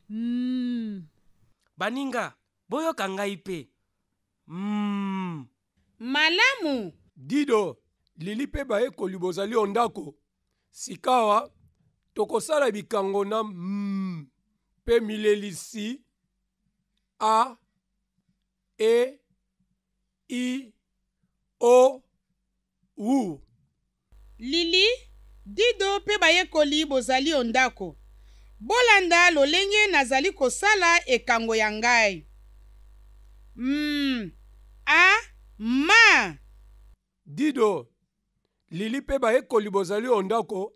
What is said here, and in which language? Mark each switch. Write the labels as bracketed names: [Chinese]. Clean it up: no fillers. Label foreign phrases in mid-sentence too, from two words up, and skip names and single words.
[Lingala] Baninga, boyoka ngai pe. Malamu. Dido, Lili pe bayekoli bozali ondako. Sikawa tokosala bikango na pe milelisi a e i o u. Lili, Dido pe bayekoli bozali ondako. Bolanda lolenge nazali kosala ekango ya ngai. Ma. Dido, Lili pe bayekoli bozali ondako.